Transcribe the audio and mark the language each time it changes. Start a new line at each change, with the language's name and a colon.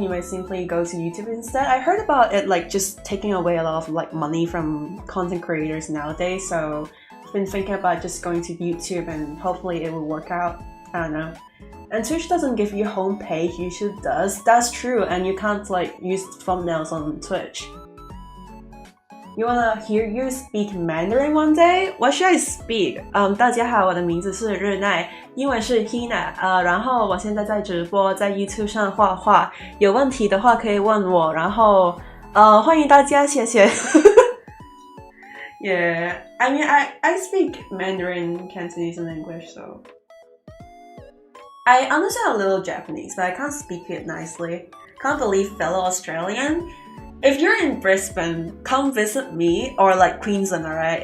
English: You might simply go to YouTube instead. I heard about it like just taking away a lot of like money from content creators nowadays, so been thinking about just going to YouTube and hopefully it will work out. I don't know. And Twitch doesn't give you home page, YouTube does. That's true, and you can't like use thumbnails on Twitch. You wanna hear you speak Mandarin one day? What should I speak?
Chinese: 大家好，我的名字是日奈，英文是 Hina。然后我现在在直播，在 YouTube 上画画。有问题的话可以问我，然后欢迎大家，谢谢。
English: Yeah, I mean, I speak Mandarin, Cantonese, and English, so I understand a little Japanese, but I can't speak it nicely. Can't believe fellow Australian. If you're in Brisbane, come visit me, or like Queensland, alright?